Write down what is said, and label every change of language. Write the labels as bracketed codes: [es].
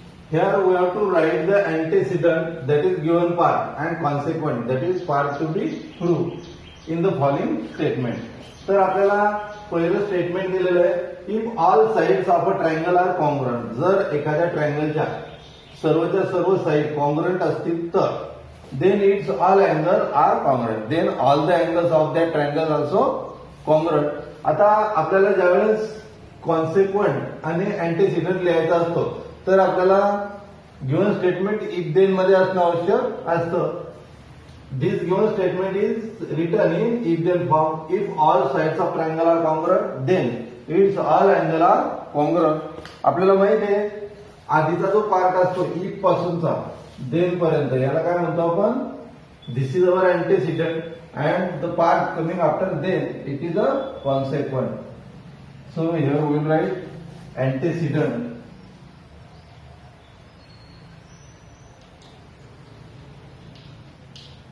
[en] Here we have to write the antecedent, that is given part, and consequent, that is part to be proved in the following statement. [mr] तर आपल्याला पहिलं statement दिलेलं आहे. [en] If all sides of a triangle are congruent. [mr] जर एखाद्या ट्रायंगलच्या सर्वच्या सर्व side congruent असतील तर [en] Then its all angle are congruent. Then all the angles of that triangle also congruent. [mr] आता आपल्याला ज्यावेळेस कॉन्सिक्वेंट आणि अँटेसिडंट लिहायचा असतो तर आपल्याला गिव्हन स्टेटमेंट इफ देन मध्ये असणं आवश्यक असतं. [en] This given statement is written in if then form. If all sides of triangle are congruent, then its all angle are congruent. [mr] आपल्याला माहित आहे आधीचा जो पार्ट असतो if पासूनचा then पर्यंत याला काय म्हणतो आपण? [en] This is our antecedent and the part coming after then it is a consequent. So here we will write antecedent.